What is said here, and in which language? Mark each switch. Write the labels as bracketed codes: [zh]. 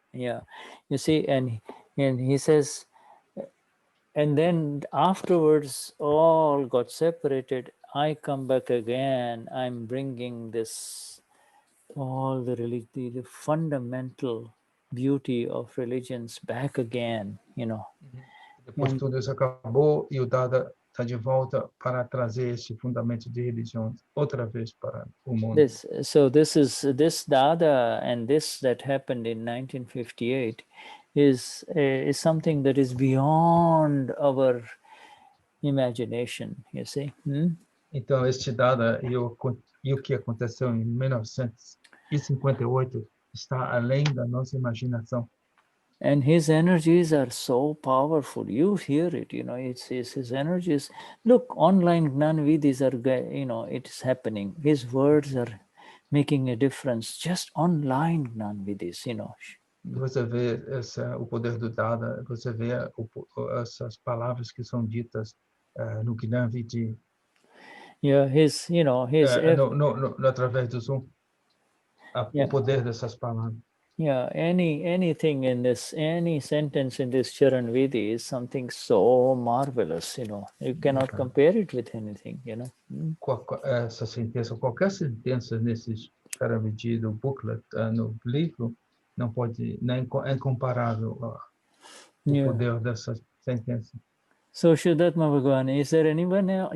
[en] Yeah, you see, and he says, and then afterwards all got separated. I come back again. I'm bringing this all the fundamental beauty of religions back again, you know. [pt] Depois tudo isso acabou e o Dada está de volta para trazer esse fundamento de religião outra vez para o mundo. [en] This Dada and this that happened in 1958 is something that is beyond our imagination, you see. [pt] Então este Dada e o que aconteceu em 1958 está além da nossa imaginação. [en] And his energies are so powerful. You hear it, you know, it's his energies. Look, online Gnanvidis are, you know, it is happening. His words are making a difference. Just online Gnanvidis, you know. [pt] Você vê o poder do Dada, você vê essas palavras que são ditas no Gnanvidi. [en] Yeah, his, you know, his... [pt] através do Zoom. O poder dessas palavras. [en] Yeah, anything in this, any sentence in this Charan Vidi is something so marvelous, you know. You cannot compare it with anything, you know. [pt] Essa sentença, qualquer sentença nesse Charan Vidi do booklet, no livro, não pode, nem é incomparável ao poder dessa sentença. [en] So, Shuddhatma Bhagavan, is there anyone else?